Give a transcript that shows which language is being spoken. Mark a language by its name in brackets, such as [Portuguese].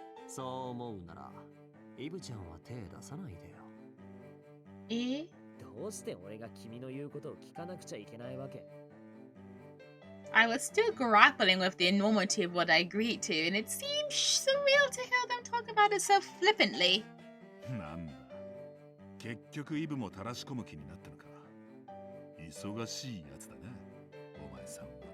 [Japanese] そう思うならイブちゃんは手出さないでよ。どうして俺が君の言うことを聞かなくちゃいけないわけ [English] I was still grappling with the enormity of what I agreed to, and it seemed surreal to hear them talk about it so flippantly. [Japanese] なんだ、結局イブも垂らし込む気になったのか。忙しいやつだな、お前さんは。